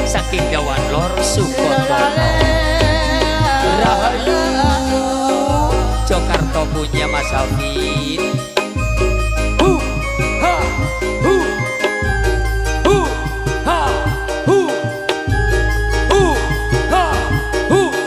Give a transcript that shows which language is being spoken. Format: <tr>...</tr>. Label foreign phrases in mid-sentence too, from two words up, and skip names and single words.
<jv>saking Dawan Lor Sukodono. Rahayu Jokarto punya Mas Hafid. Hu ha hu hu ha hu hu ha hu.</jv>